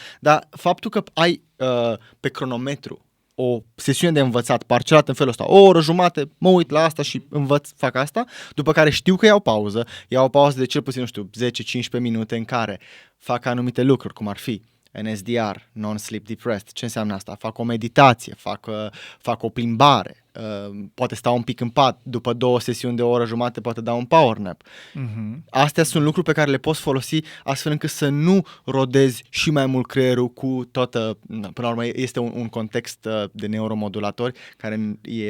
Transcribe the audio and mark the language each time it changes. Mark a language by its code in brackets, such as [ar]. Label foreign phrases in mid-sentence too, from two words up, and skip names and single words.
[ro] Dar faptul că ai pe cronometru o sesiune de învățat parcelat în felul ăsta, o oră jumate, mă uit la asta și învăț, fac asta, după care știu că iau pauză de cel puțin, 10-15 minute în care fac anumite lucruri, cum ar fi NSDR, [en] non-sleep depressed. [ro] Ce înseamnă asta? Fac o meditație, fac o plimbare, poate stau un pic în pat, după 2 sesiuni de o oră jumate poate dau un [en] power nap. [ro] Astea sunt lucruri pe care le poți folosi astfel încât să nu rodezi și mai mult creierul cu toată, până la urmă este un context de neuromodulatori care e